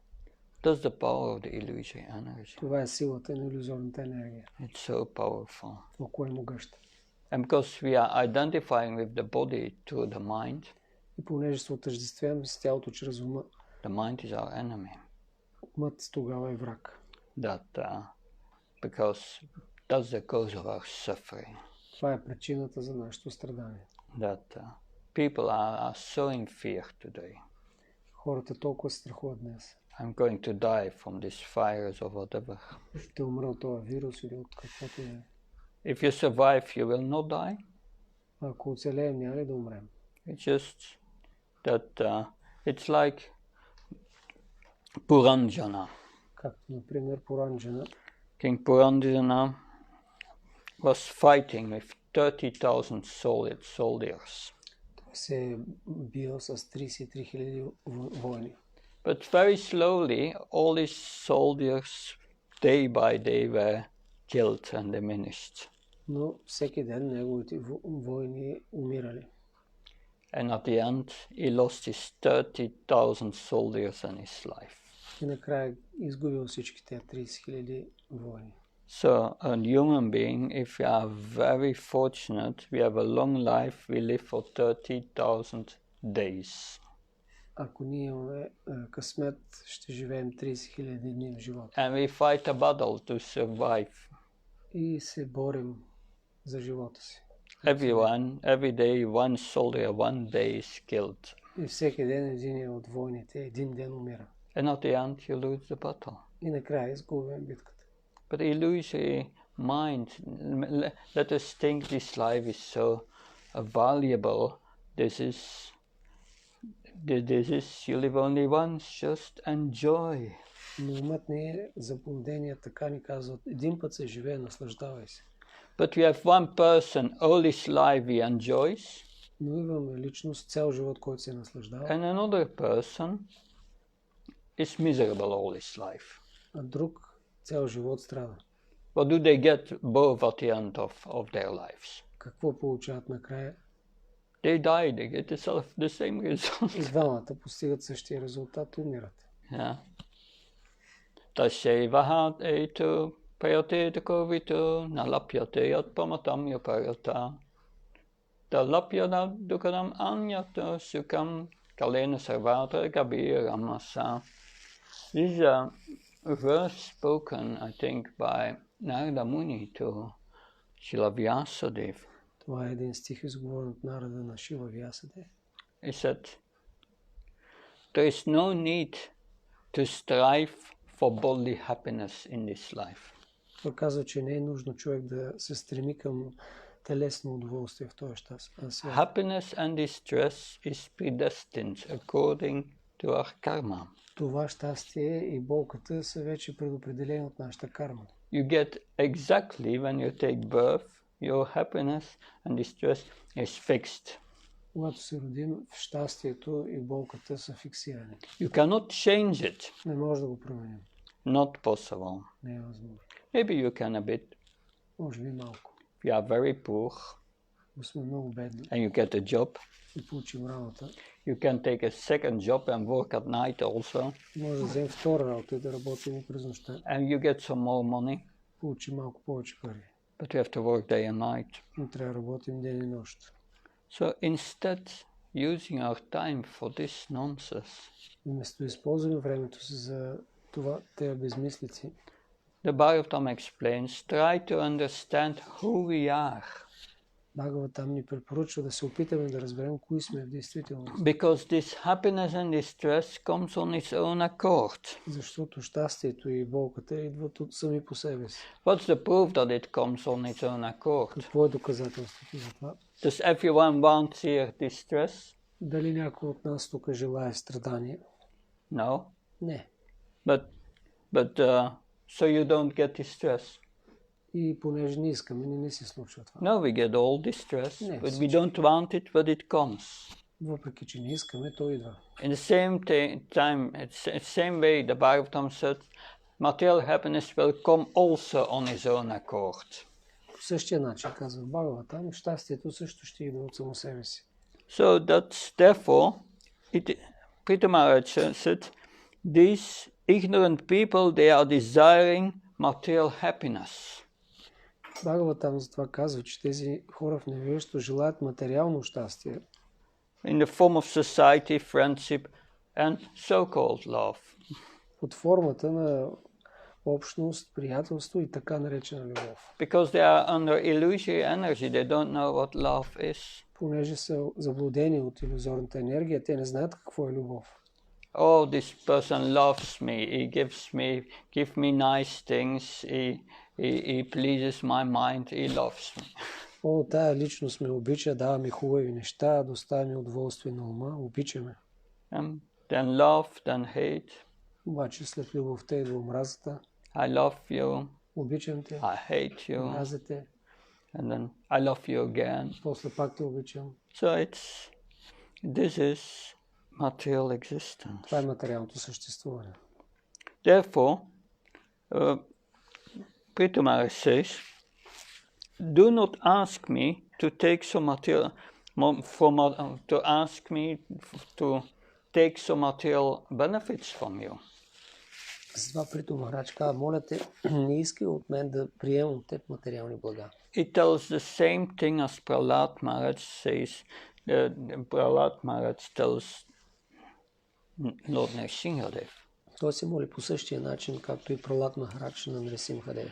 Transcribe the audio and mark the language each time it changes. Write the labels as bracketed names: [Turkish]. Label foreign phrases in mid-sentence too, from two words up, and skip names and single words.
[English] That's the power of the illusory energy. [Bulgarian] Това е силата на илюзорната енергия. [English] It's so powerful. [Bulgarian] Колко е могъща. [English] And because we are identifying with the body through the mind. [Bulgarian] И понеже се отъждествяваме с тялото чрез ума. [English] The mind is our enemy. [Bulgarian] Умът тогава е враг. [English] Because that's the cause of our suffering. [Bulgarian] Това е причината за нашето страдание. [English] People are so in fear today. [Bulgarian] Хората толкова се страхуват днес. [English] I'm going to die from this virus or whatever. [Bulgarian] Ще умра от този вирус или от каквото е. [English] If you survive, you will not die. [Bulgarian] Ако оцелеем, няма ли да умрем? [English] It's just that it's like Puranjana. [Bulgarian] Както, например, Puranjana. [English] King Puranjana was fighting with 30,000 soldiers. [Bulgarian] Той се е бил с 33 хиляди войни. [English] But very slowly, all his soldiers, day by day, were killed and diminished. [Bulgarian] Но всеки ден неговите войни умирали. [English] And at the end, he lost his 30,000 soldiers and his life. [Bulgarian] И накрая изгубил всички тези 30 хиляди войни. [English] So, a human being, if we are very fortunate, we have a long life, we live for 30,000 days. [Bulgarian] Ако ние имаме късмет, ще живеем 30 хиляди дни в живота. [English] And we fight a battle to survive. [Bulgarian] И се борим за живота си. [English] Every day, one soldier, one day is killed. [Bulgarian] И всеки ден един от войните, един ден умира. [English] And at the end, you lose the battle. [Bulgarian] И накрая изгубим битката. [English] But illusory mind, let us think this life is so valuable. This is you live only once, just enjoy. [Bulgarian] Но умът не е заблудение, така ни казват. Един път се живее, наслаждавай се. [English] But we have one person, all his life he enjoys, [Bulgarian] Но имаме личност, цял живот, който се наслаждава. [English] and another person is miserable all his life. [Bulgarian] А друг цял живот страда. [English] What do they get both at the end of their lives? [Bulgarian] Какво получават накрая? [English] They die, they get the same result. [Bulgarian] И двамата постигат същия резултат и умират. [English] Yeah. [Sanskrit] Tasyevahat etu prayate kovitu nalapyate yat pamatam yaparata. Talapyada dukadam anyata sukam kalena sarvatra gabiramasa. [English] This is a verse spoken, I think, by Narada Muni to Srila Vyasadeva. [Bulgarian] Това е един стих, изговорен от Нарада на Шива Вясадев. [English] He said, there is no need to strive for bodily happiness in this life. [Bulgarian] Той казва, че не е нужно човек да се стреми към телесно удоволствие в този свят. [English] Happiness and distress is predestined according to our karma. [Bulgarian] Това щастие и болката са вече предопределени от нашата карма. [English] You get exactly when you take birth, your happiness and distress is fixed. [Bulgarian] Когато се родим, щастието и болката са фиксирани. [English] You cannot change it. [Bulgarian] Не може да го променим. [English] Not possible. [Bulgarian] Не е възможно. [English] Maybe you can a bit. [Bulgarian] Може би малко. [English] We are very poor. [Bulgarian] Но сме много бедни. [English] And you get a job. [Bulgarian] И получим работа. [English] You can take a second job and work at night also. [Bulgarian] Може да вземем втора работа и да работим и през нощта. [English] And you get some more money. [Bulgarian] Получим малко повече пари. [English] But you have to work day and night. [Bulgarian] Но трябва да работим ден и нощ. [English] So instead, using our time for this nonsense, [Bulgarian] Вместо да използваме времето си за това, тези безмислици, [English] the Bhagavatam explains, try to understand who we are. [Bulgarian] Бхагаватам ни препоръчва да се опитаме да разберем кои сме в действителност. [English] Because this happiness and distress comes on its own accord. [Bulgarian] Защото щастието и болката идват от сами по себе си. [English] What's the proof that it comes on its own accord? [Bulgarian] Какво е доказателството за това? [English] Does everyone want here distress? [Bulgarian] Дали някой от нас тук желае страдание? [English] No. [Bulgarian] Не. [English] But so you don't get distress. [Bulgarian] И понеже не искаме, не се случва това. [English] No, we get all distress, [Bulgarian] Не, [English] but we don't want it, but it comes. [Bulgarian] Въпреки че не искаме, то идва. [English] In the same time, same way, the Bhagavatam said, material happiness will come also on its own accord. [Bulgarian] По същия начин, казва Бхагаватам, щастието също ще идва от само себе си. [English] So that's therefore, Pritha Maharaj said, these ignorant people, they are desiring material happiness. [Bulgarian] Бхагаватам затова казва, че тези хора в невежество желаят материално щастие. [English] In the form of society, friendship and so-called love. [Bulgarian] Под формата на общност, приятелство и така наречена любов. [English] Because they are under illusory energy, they don't know what love is. [Bulgarian] Понеже са заблудени от илюзорната енергия, те не знаят какво е любов. [English] Oh, this person loves me, he gives me nice things, he pleases my mind, he loves me. [Bulgarian] О, тая личност ме обича, дава ми хубави неща, доставя ми удоволствие на ума, обичаме. [English] Then love, then hate. [Bulgarian] Обаче след любовта идва омразата. [English] I love you. [Bulgarian] Обичам те. [English] I hate you. [Bulgarian] Омразя те. [English] And then I love you again. [Bulgarian] После пак те обичам. [English] So this is material existence. [Bulgarian] Това е материалното съществуване. [English] Therefore, Pritha Maharaj says, do not ask me to take some material, to take some material benefits from you. [Bulgarian] Затова Притха Махарадж казва, моля те, не искай от мен да приемам от теб материални блага. [English] It tells the same thing as Prahlad Maharaj says. Prahlad Maharaj tells Lord Nrsimhadev. [Bulgarian] Той се моли по същия начин, както и Пралад Махарадж на Нрисимхадев.